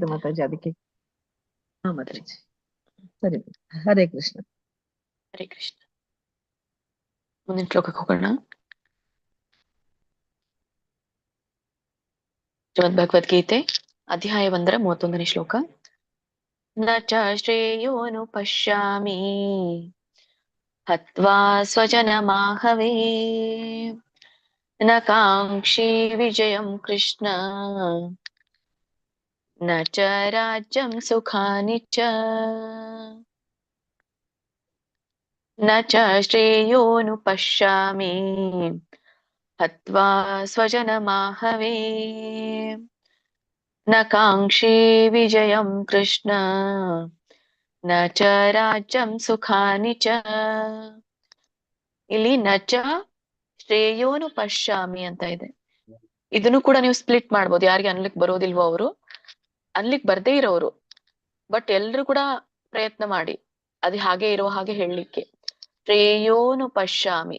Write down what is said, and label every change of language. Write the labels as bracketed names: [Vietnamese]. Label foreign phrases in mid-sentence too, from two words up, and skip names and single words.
[Kannada] ಮಾತಾಜಿ ಅದಕ್ಕೆ. ಮಾತಾಜಿ ಸರಿ. [Sanskrit] ಹರೇ ಕೃಷ್ಣ. ಹರೇ ಕೃಷ್ಣ. [Kannada] ಮುಂದಿನ ಶ್ಲೋಕಕ್ಕೆ ಹೋಗೋಣ. ಶ್ರೀಮದ್ ಭಗವದ್ಗೀತೆ ಅಧ್ಯಾಯ 1 31ನೇ ಶ್ಲೋಕ. [Sanskrit] ನ ಚ ಶ್ರೇಯೋನು ಪಶ್ಯಾಮಿ ಹತ್ವಾ ಸ್ವಜನಮಾಹವೇ ನ ಕಾಂಕ್ಷಿ ವಿಜಯಂ ಕೃಷ್ಣ ನ ಚ ರಾಜ್ಯಂ ಸುಖಾನಿ ಚ. ನ ಚ ಶ್ರೇಯೋನು ಪಶ್ಯಾಮಿ ಹತ್ವಾ ಸ್ವಜನಮಾಹವೇ ನ ಕಾಂಕ್ಷಿ ವಿಜಯಂ ಕೃಷ್ಣ ನ ಚ ರಾಜ್ಯಂ ಸುಖಾನಿ ಚ. [Kannada] ಇಲ್ಲಿ [Sanskrit] ನ ಚ ಶ್ರೇಯೋನು ಪಶ್ಯಾಮಿ [Kannada] ಅಂತ ಇದೆ. ಇದನ್ನು ಕೂಡ ನೀವು ಸ್ಪ್ಲಿಟ್ ಮಾಡ್ಬೋದು. ಯಾರಿಗೆ ಅನ್ಲಿಕ್ ಬರೋದಿಲ್ವೋ ಅವರು, ಅನ್ಲಿಕ್ ಬರ್ದೇ ಇರೋರು, ಬಟ್ ಎಲ್ರು ಕೂಡ ಪ್ರಯತ್ನ ಮಾಡಿ ಅದು ಹಾಗೆ ಇರೋ ಹಾಗೆ ಹೇಳಲಿಕ್ಕೆ. [Sanskrit] ಶ್ರೇಯೋನು ಪಶ್ಯಾಮಿ.